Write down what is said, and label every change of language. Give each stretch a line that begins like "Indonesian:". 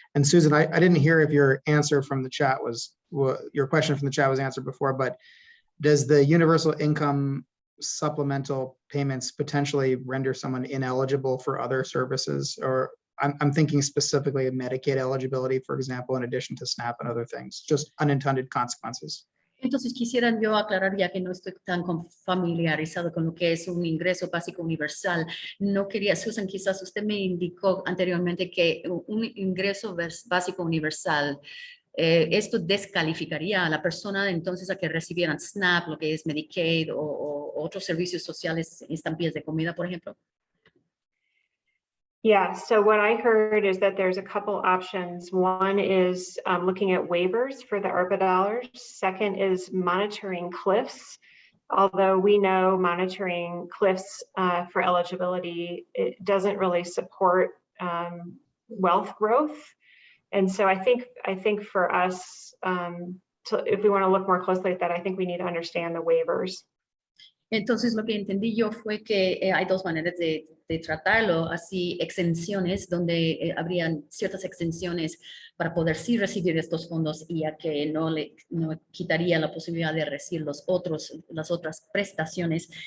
English: And Susan, I didn't hear if your answer from the chat your question from the chat was answered before, but does the universal income supplemental payments potentially render someone ineligible for other services? Or I'm thinking specifically of Medicaid eligibility, for example, in addition to SNAP and other things, just unintended consequences.
Spanish: Entonces quisiera yo aclarar, ya que no estoy tan familiarizado con lo que es un ingreso básico universal. No quería, Susan, quizás usted me indicó anteriormente que un ingreso básico universal, esto descalificaría a la persona entonces a que recibieran SNAP, lo que es Medicaid o otros servicios sociales, estampillas de comida, por ejemplo?
English: Yeah, so what I heard is that there's a couple options. One is looking at waivers for the ARPA dollars. Second is monitoring cliffs. Although we know monitoring cliffs for eligibility, it doesn't really support wealth growth. And so I think for us, if we want to look more closely at that, I think we need to understand the waivers.
Spanish: Entonces, lo que entendí yo fue que hay dos maneras de tratarlo, así exenciones, donde habrían ciertas exenciones para poder sí recibir estos fondos y a que no quitaría la posibilidad de recibir las otras prestaciones.